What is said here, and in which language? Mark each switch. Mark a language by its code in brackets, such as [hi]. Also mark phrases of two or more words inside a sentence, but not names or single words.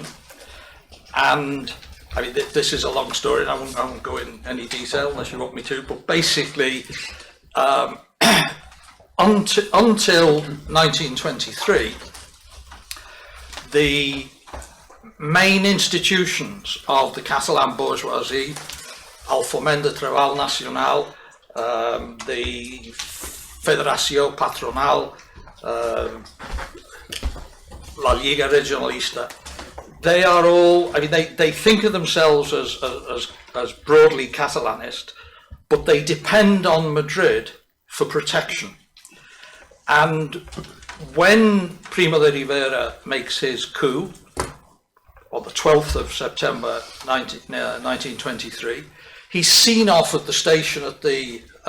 [en] And I mean, this is a long story, and I won't go in any detail unless you want me to, but basically, until 1923, the main institutions of the Catalan bourgeoisie, el Foment de Treball Nacional, the Federació Patronal, La Liga Regionalista, they are all, I mean, they think of themselves as broadly Catalanist, but they depend on Madrid for protection. And when Primo de Rivera makes his coup, on the 12th of September 1923, he's seen off at the station at the